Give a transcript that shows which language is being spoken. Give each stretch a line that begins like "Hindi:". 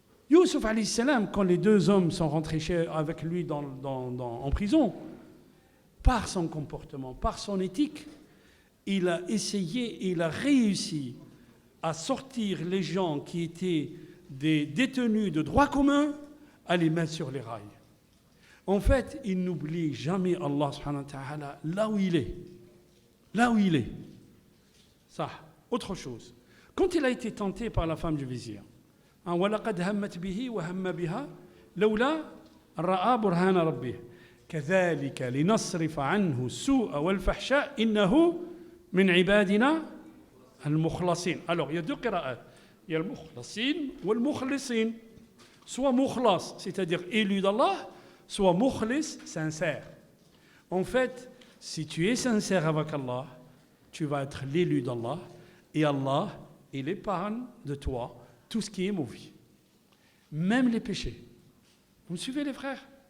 French: Youssouf alayhi salam, quand les deux hommes sont rentrés avec lui en prison, par son comportement, par son éthique, il a essayé et il a réussi à sortir les gens qui étaient des détenus de droit commun, à les mettre sur les rails. En fait, il n'oublie jamais Allah subhanahu wa ta'ala là où il est. Là où il est. Ça, autre chose. Quand il a été tenté par la femme du vizir,
Arabic: وَلَقَدْ هَمَّتْ بِهِ وَهَمَّ بِهَا لَوْلَا رَأَى بُرْهَانَ رَبِّهِ كَذَلِكَ لِنَصْرِفَ عَنْهُ السُّوءَ وَالْفَحْشَاءَ إِنَّهُ مِنْ عِبَادِنَا الْمُخْلَصِينَ.
French: Alors, il y a deux qira'at. Il y a le mukhlasin ou le mukhlisin. Soit mukhlas, c'est-à-dire élu d'Allah, soit mukhlis, sincère. En fait, si tu es sincère avec Allah, tu vas être l'élu d'Allah et Allah, il épargne de toi tout ce qui est mauvais. Même les péchés. Vous me suivez les frères?